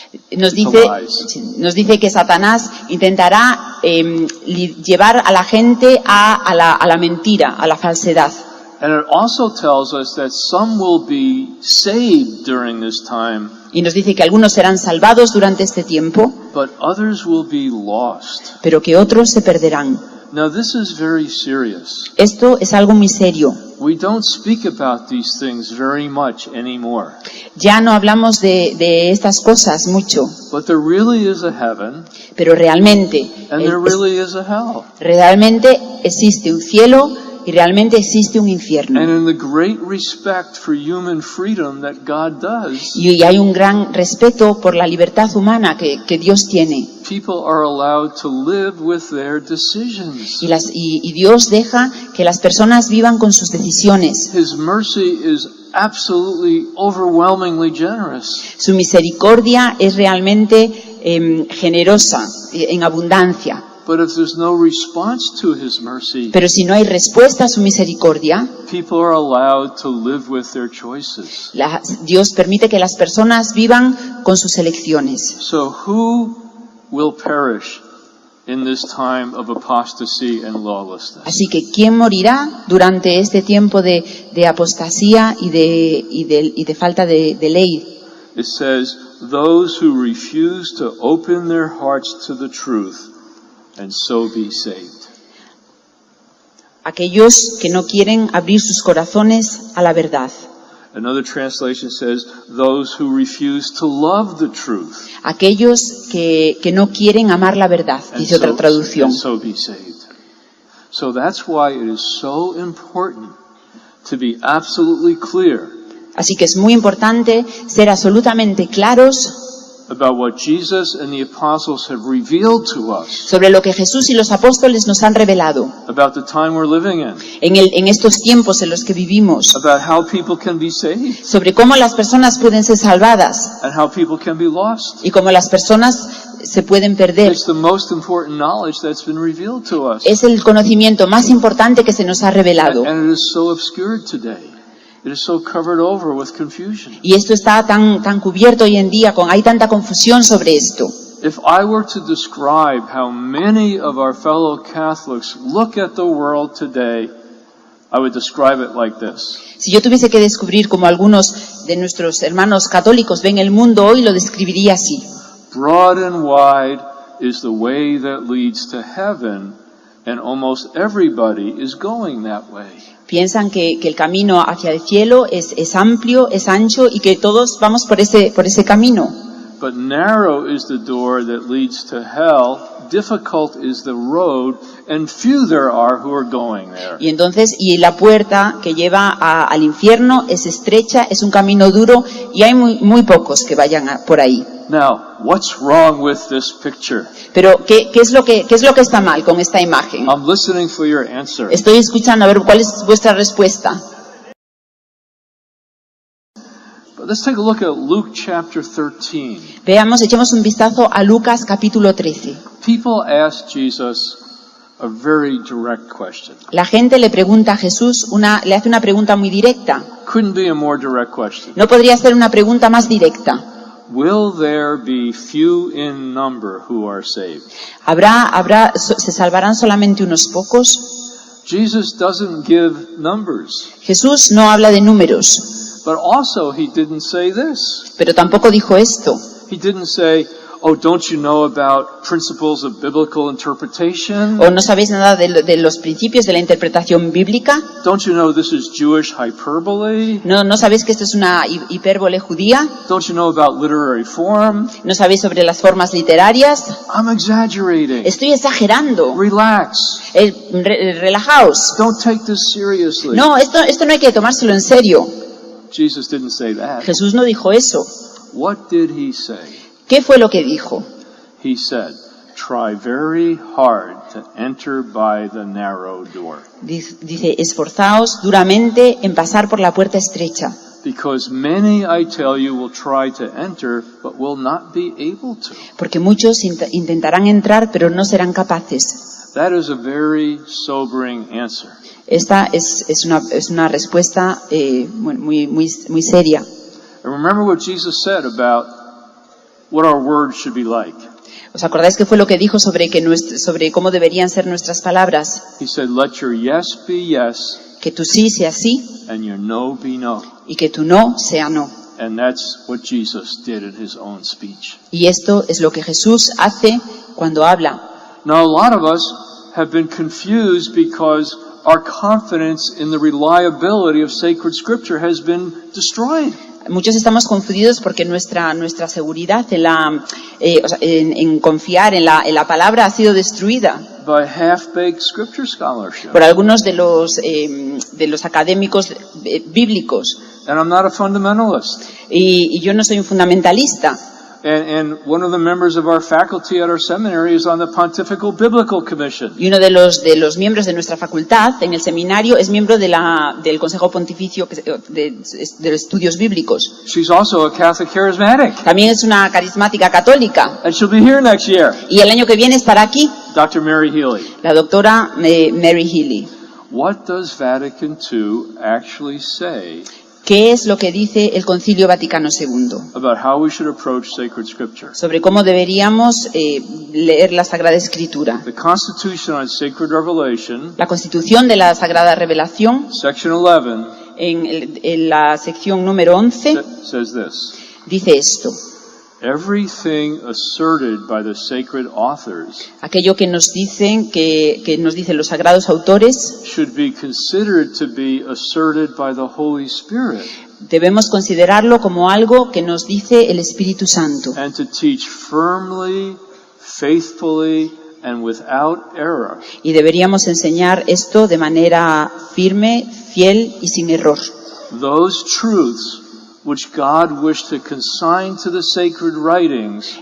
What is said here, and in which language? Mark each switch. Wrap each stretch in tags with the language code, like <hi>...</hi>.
<es>Nos dice que Satanás intentará llevar a la gente a la mentira, a la falsedad.</es> <en>And it also tells us that some will be saved during this time,</en> <es>Y nos dice que algunos serán salvados durante este tiempo,</es> <en>but others will be lost.</en> <es>pero que otros se perderán.</es> <en>Now this is very serious.</en> <es>Esto es algo muy serio.</es> <en>We don't speak about these things very much anymore.</en> <es>Ya no hablamos de estas cosas mucho,</es> <en>But there really is a heaven</en> <es>pero realmente</es> <en>and there really is a hell.</en> <es>existe un cielo y realmente existe un infierno.</es> <en>And in the great respect for human freedom that God does,</en> <es>Y hay un gran respeto por la libertad humana que Dios tiene.</es> <en>people are allowed to live with their decisions.</en> <es>Y Dios deja que las personas vivan con sus decisiones.</es> <en>His mercy is absolutely overwhelmingly generous.</en> <es>Su misericordia es realmente generosa, en abundancia.</es> <en>But if there's no response to His mercy,</en> <es>Pero si no hay respuesta a su misericordia,</es> <en>people are allowed to live with their choices.</en> <es>Dios permite que las personas vivan con sus elecciones.</es> <en>So who will perish in this time of apostasy and lawlessness?</en> <es>Así que ¿quién morirá durante este tiempo de apostasía y de falta de ley?</es> <en>It says, those who refuse to open their hearts to the truth and so be saved.</en> <es>Aquellos que no quieren abrir sus corazones a la verdad.</es> <en>Another translation says, those who refuse to love the truth</en> <es>Aquellos que no quieren amar la verdad, dice otra traducción.</es> <en>and so be saved. So that's why it is so important to be absolutely clear</en> <es>Así que es muy importante ser absolutamente claros</es> <en>about what Jesus and the apostles have revealed to us</en> <es>sobre lo que Jesús y los apóstoles nos han revelado</es> <en>about the time we're living in,</en> <es>en estos tiempos en los que vivimos,</es> <en>about how people can be saved</en> <es>sobre cómo las personas pueden ser salvadas</es> <en>and how people can be lost.</en> <es>y cómo las personas se pueden perder.</es> <en>It's the most important knowledge that's been revealed to us.</en> <es>Es el conocimiento más importante que se nos ha revelado.</es> <en>And it is so obscured today. It is so covered over with confusion.</en> <es>Y esto está tan cubierto hoy en día, hay tanta confusión sobre esto.</es> <en>If I were to describe how many of our fellow Catholics look at the world today, I would describe it like this.</en> <es>Si yo tuviese que descubrir cómo algunos de nuestros hermanos católicos ven el mundo hoy, lo describiría así.</es> <en>Broad and wide is the way that leads to heaven, and almost everybody is going that way.</en> <es>Piensan que el camino hacia el cielo es amplio, es ancho y que todos vamos por ese camino.</es> <en>But narrow is the door that leads to hell, difficult is the road, and few there are who are going there.</en> <es>Y entonces, la puerta que lleva al infierno es estrecha, es un camino duro y hay muy pocos que vayan por ahí.</es> <en>Now, what's wrong with this picture?</en> <es>Pero ¿qué es lo que está mal con esta imagen?</es> <en>I'm listening for your answer.</en> <es>Estoy escuchando a ver cuál es vuestra respuesta.</es> <en>But let's take a look at Luke chapter 13.</en> <es>Veamos, echemos un vistazo a Lucas capítulo 13.</es> <en>People ask Jesus a very direct question.</en> <es>La gente le pregunta a Jesús, le hace una pregunta muy directa.</es> <en>Couldn't be a more direct question.</en> <es>No podría ser una pregunta más directa.</es> <en>Will there be few in number who are saved?</en> <es>¿Se salvarán solamente unos pocos?</es> <en>Jesus doesn't give numbers.</en> <es>Jesús no habla de números,</es> <en>But also he didn't say this.</en> <es>pero tampoco dijo esto.</es> <en>He didn't say, oh, don't you know about principles of biblical interpretation?</en> <es>¿O no sabéis nada de los principios de la interpretación bíblica?</es> <en>Don't you know this is Jewish hyperbole?</en> <es>¿No sabéis que esto es una hipérbole judía?</es> <en>Don't you know about literary form?</en> <es>¿No sabéis sobre las formas literarias?</es> <en>I'm exaggerating.</en> <es>Estoy exagerando.</es> <en>Relax.</en> <es>Relajaos.</es> <en>Don't take this seriously.</en> <es>No, esto no hay que tomárselo en serio.</es> <en>Jesus didn't say that.</en> <es>Jesús no dijo eso.</es> <en>What did he say?</en> <es>¿Qué fue lo que dijo?</es> <en>He said, try very hard to enter by the narrow door.</en> <es>Dice, esforzaos duramente en pasar por la puerta estrecha.</es> <en>Because many, I tell you, will try to enter, but will not be able to.</en> <es>Porque muchos intentarán entrar, pero no serán capaces.</es> <en>That is a very sobering answer.</en> <es>Esta es una respuesta muy seria.</es> <en>And remember what Jesus said about what our words should be like.</en> <es>¿Os acordáis qué fue lo que dijo sobre cómo deberían ser nuestras palabras?</es> <en>He said, let your yes be yes,</en> <es>Que tu sí sea sí</es> <en>and your no be no.</en> <es>y que tu no sea no.</es> <en>And that's what Jesus did in his own speech.</en> <es>Y esto es lo que Jesús hace cuando habla.</es> <en>Now, a lot of us have been confused because our confidence in the reliability of sacred scripture has been destroyed.</en> <es>Muchos estamos confundidos porque nuestra seguridad en confiar en la palabra ha sido destruida</es> <en>By half-baked scripture scholarship.</en> <es>por algunos de los académicos bíblicos.</es> <en>And I'm not a fundamentalist.</en> <es>Y yo no soy un fundamentalista.</es> <en>And one of the members of our faculty at our seminary is on the Pontifical Biblical Commission.</en> <es>Y uno de los miembros de nuestra facultad en el seminario es miembro del Consejo Pontificio de Estudios Bíblicos.</es> <en>She's also a Catholic charismatic.</en> <es>También es una carismática católica.</es> <en>And she'll be here next year.</en> <es>Y el año que viene estará aquí</es> <en>Dr. Mary Healy.</en> <es>la doctora Mary Healy.</es> <en>What does Vatican II actually say</en> <es>¿Qué es lo que dice el Concilio Vaticano II</es> <en>about how we should approach sacred scripture?</en> <es>sobre cómo deberíamos leer la Sagrada Escritura?</es> <en>The Constitution on Sacred Revelation,</en> <es>La Constitución de la Sagrada Revelación,</es> <en>section 11,</en> <es>en la sección número 11,</es> <en>says this.</en> <es>dice esto.</es> <en>Everything asserted by the sacred authors</en> <es>Aquello que nos dicen los sagrados autores,</es> <en>should be considered to be asserted by the Holy Spirit</en> <es>debemos considerarlo como algo que nos dice el Espíritu Santo</es> <en>and to teach firmly, faithfully, and without error.</en> <es>y deberíamos enseñar esto de manera firme, fiel y sin error.</es> <en>Those truths which God wished to consign to the sacred writings</en>